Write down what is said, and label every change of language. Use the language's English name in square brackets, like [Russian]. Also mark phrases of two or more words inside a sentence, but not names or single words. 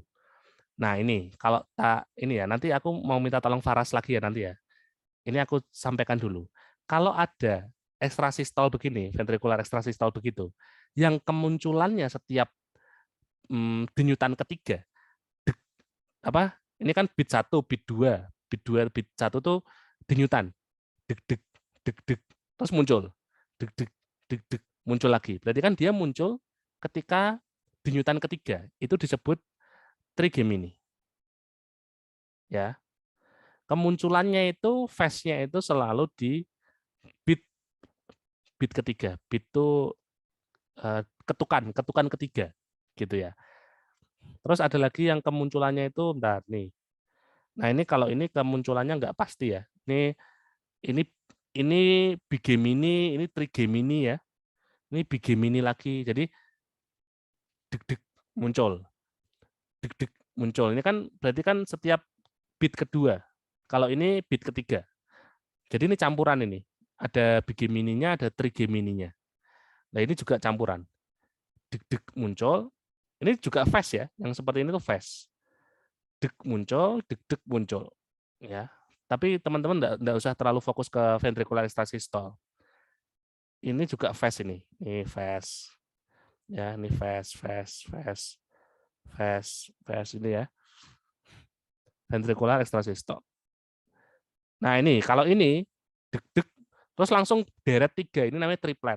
[Indonesian] Nah, ini kalau ini ya, nanti aku mau minta tolong Faras lagi ya nanti ya. Ini aku sampaikan dulu. Kalau ada ekstrasistol begini, ventrikular ekstrasistol begitu, yang kemunculannya setiap denyutan ketiga, ini kan beat 1, beat 2, beat 2, beat 1 tuh denyutan, deg deg deg deg, terus muncul, deg deg deg deg, muncul lagi. Berarti kan dia muncul ketika denyutan ketiga, itu disebut trigemini. Ya. Kemunculannya itu phase-nya itu selalu di beat ketiga. Beat itu ketukan ketiga gitu ya. Terus ada lagi yang kemunculannya itu bentar nih. Nah, ini kalau ini kemunculannya nggak pasti ya. Ini bigemini, ini trigemini ya. Ini bigemini lagi. Jadi deg-deg muncul. Deg-deg muncul. Ini kan berarti kan setiap beat kedua. Kalau ini beat ketiga. Jadi ini campuran ini. Ada bigemininya, ada trigemininya. Nah, ini juga campuran. Deg-deg muncul. Ini juga fast ya. Yang seperti ini tuh fast. Deg muncul, deg-deg muncul. Ya. Tapi teman-teman enggak usah terlalu fokus ke ventrikular ekstrasistol. Ini juga fast ini. Ini fast. Ya, ini fast ini ya. Ventrikular ekstrasistol. Nah, ini kalau ini deg-deg terus langsung deret 3, ini namanya triplet.